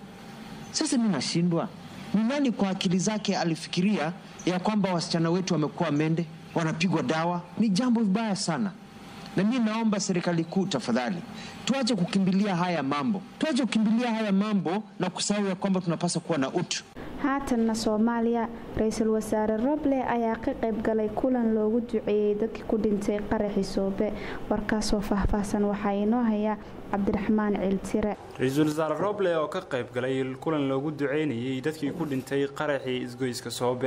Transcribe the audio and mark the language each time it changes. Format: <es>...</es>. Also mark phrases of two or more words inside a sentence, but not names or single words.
<sw>Sasa mimi nashindwa, ni nani kwa akili zake alifikiria ya kwamba wasichana wetu wamekuwa mende, wanapigwa dawa? Ni jambo vibaya sana. Na mimi naomba serikali kuu tafadhali, tuache kukimbilia haya mambo. Tuache kukimbilia haya mambo na kusahau ya kwamba tunapaswa kuwa na utu.</sw> <so>haatanna Soomaaliya, Ra'iisul Wasaare Roble ayaa ka qayb galay kulan loogu duceeyay dadkii ku dhintay qaraxii Soobe. warkaas oo faahfaahsan waxa inoo haya Cabdiraxmaan Ciltire. Ra'iisul Wasaare Roble oo ka qayb galay kulan loogu duceeyay dadkii ku dhintay qaraxii isgoyska Soobe.</so>